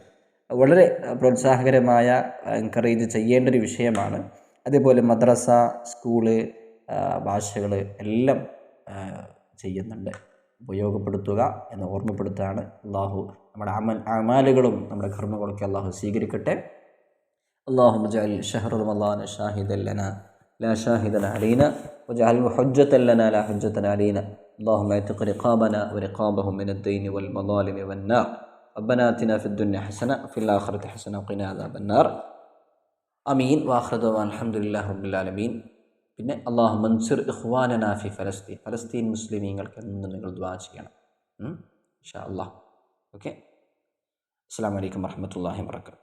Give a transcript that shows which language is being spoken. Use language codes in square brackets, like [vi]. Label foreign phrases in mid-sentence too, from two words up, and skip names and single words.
[ml] വളരെ പ്രോത്സാഹകരമായ, എൻകറേജ് ചെയ്യേണ്ട ഒരു വിഷയമാണ്. അതേപോലെ മദ്രസ, സ്കൂള്, ഭാഷകൾ എല്ലാം ചെയ്യുന്നുണ്ട്. ഉപയോഗപ്പെടുത്തുക എന്ന് ഓർമ്മപ്പെടുത്തുകയാണ്. അള്ളാഹു നമ്മുടെ അമാലുകളും നമ്മുടെ കർമ്മങ്ങളൊക്കെ അള്ളാഹു സ്വീകരിക്കട്ടെ. [ar] اللهم اجعل شهر رمضان شاهدا لنا لا شاهدا علينا واجعله حجة لنا لا حجة علينا. اللهم اعتق رقابنا ورقابهم من الدين والمظالم والنار. ربنا آتنا في الدنيا حسنة وفي الآخرة حسنة وقنا عذاب النار. آمين. وآخر دعوانا الحمد لله رب العالمين. [ml] പിന്നെ [ar] اللهم انصر إخواننا في فلسطين [ml] മുസ്ലിമീങ്ങൾക്ക് എന്ന് നിങ്ങൾ ദുആ ചെയ്യണം [ar] إن شاء الله. [ml] ഓക്കെ. [ar] السلام عليكم ورحمة الله وبركاته.